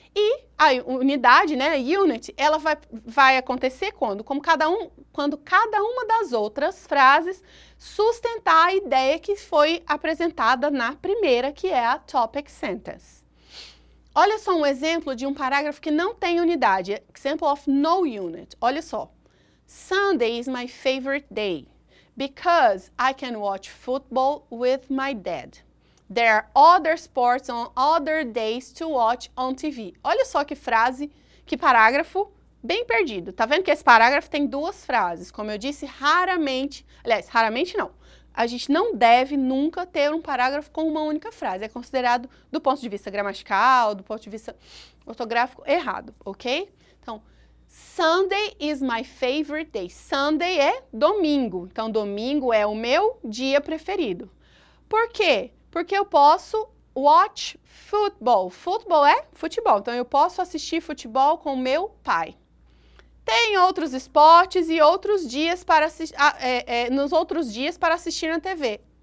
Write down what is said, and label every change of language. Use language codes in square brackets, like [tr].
[pt] E a unidade, né, a unit, ela vai acontecer quando cada uma das outras frases sustentar a ideia que foi apresentada na primeira, que é a topic sentence. Olha só um exemplo de um parágrafo que não tem unidade. [en] Example of no unit. [pt] Olha só. [en] Sunday is my favorite day because I can watch football with my dad. There are other sports on other days to watch on TV. [pt] Olha só que frase, que parágrafo bem perdido. Tá vendo que esse parágrafo tem 2 frases? Como eu disse, raramente não. A gente não deve nunca ter um parágrafo com uma única frase. É considerado, do ponto de vista gramatical, do ponto de vista ortográfico, errado, ok? Então, [en] Sunday is my favorite day. [pt] Sunday é domingo. Então, domingo é o meu dia preferido. Por quê? Porque eu posso [en] watch football. [pt] Football é futebol. Então, eu posso assistir futebol com meu pai. Tem outros esportes e outros dias para nos outros dias para assistir na TV.